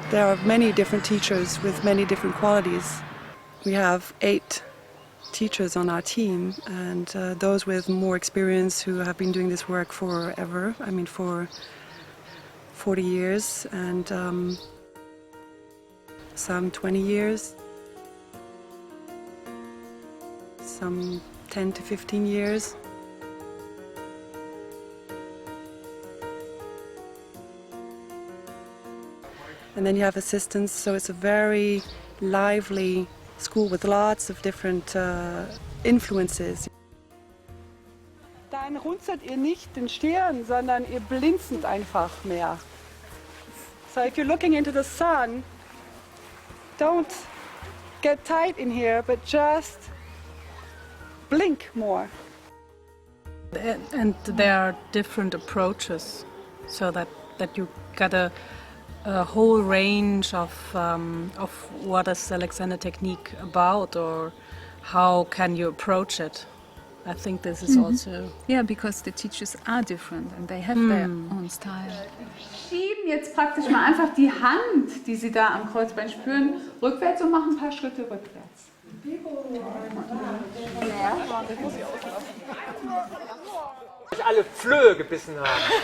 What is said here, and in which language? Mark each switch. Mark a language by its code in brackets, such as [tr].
[en] There are many different teachers with many different qualities. We have 8 teachers on our team, and those with more experience who have been doing this work forever, I mean for 40 years, and some 20 years, some 10 to 15 years. And then you have assistants, so it's a very lively school with lots of different influences. [de] Dann runzelt ihr nicht den Stirn, sondern ihr blinzelt einfach mehr. [en] So if you're looking into the sun, don't get tight in here, but just blink more. And there are different approaches, so that you got a whole range of what is Alexander technique about, or how can you approach it. I think this is also... Yeah, because the teachers are different and they have their own style. [de] Schieben jetzt praktisch mal einfach die Hand, die Sie da am Kreuzbein spüren, rückwärts und machen ein paar Schritte rückwärts. Alle Flöhe gebissen haben.